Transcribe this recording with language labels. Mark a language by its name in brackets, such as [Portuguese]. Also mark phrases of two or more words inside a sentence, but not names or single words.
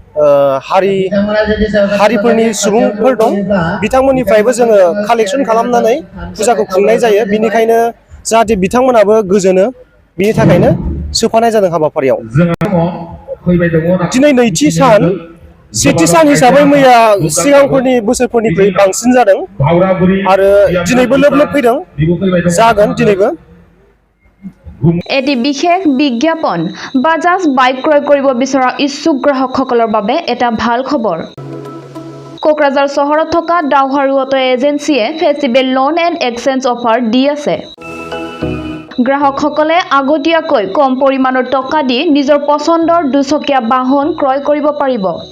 [Bodo] हारिफोरनि सुबुंफोर दं बिथांमोननिफ्रायबो जोङो कालेक्सन खालामनानै फुजाखौ खुंनाय जायो बिनिखायनो जाहाथे बिथांमोनाबो गोजोनो बिनि थाखायनो सोफानाय जादों हाबाफारियाव दिनै नैथि सान सेथि सान हिसाबै मैया सिगांफोरनि बोसोरफोरनिख्रुइ बांसिन जादों आरो दिनैबो लोब लोब फैदों जागोन दिनैबो [Assamese] এটি বিশেষ বিজ্ঞাপন বাজাজ বাইক ক্ৰয় কৰিব বিচৰা ইচ্ছুক গ্ৰাহকসকলৰ বাবে এটা ভাল খবৰ কোকৰাঝাৰ চহৰত থকা ডাউহাৰু অটো এজেন্সিয়ে [English] festival loan and exchange offer [Assamese] দি আছে গ্ৰাহকসকলে আগতীয়াকৈ কম পৰিমাণৰ টকা দি নিজৰ পছন্দৰ দুচকীয়া বাহন ক্ৰয় কৰিব পাৰিব